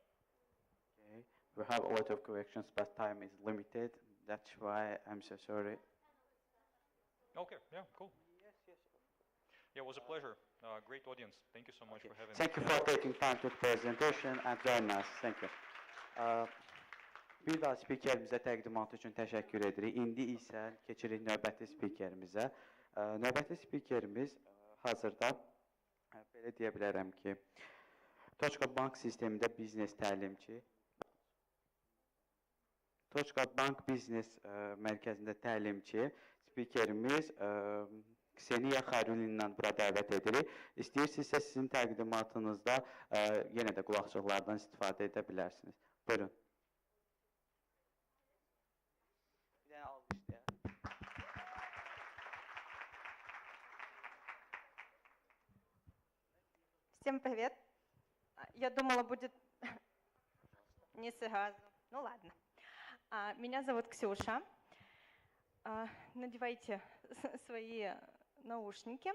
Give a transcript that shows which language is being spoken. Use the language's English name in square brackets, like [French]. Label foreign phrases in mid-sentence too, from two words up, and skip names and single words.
[English] Okay, we have a lot of questions, but time is limited. That's why I'm so sorry. Okay, yeah, cool. Yes. Yeah, it was a pleasure. Great audience. Thank you so much for having me. Thank you for taking time to the presentation and join us. Thank you. [Azerbaijani] Bir daha spikerimizə təqdimatı üçün təşəkkür edirik. İndi isə keçirik növbəti spikerimizə. Növbəti spikerimiz hazırda belə deyə bilərəm ki, Toçka Bank sistemində biznes təlimçi, Toçka Bank biznes mərkəzində təlimçi spikerimiz Kseniya Xayrulindən bura dəvət edirik. İstəyirsinizsə sizin təqdimatınızda yenə də qulaqçıqlardan istifadə edə bilərsiniz. Buyurun. Bir dənə alqışlayaq. [Russian] Всем привет. Я думала, будет не сразу. Ну ладно. Меня зовут Ксюша. Надевайте свои наушники.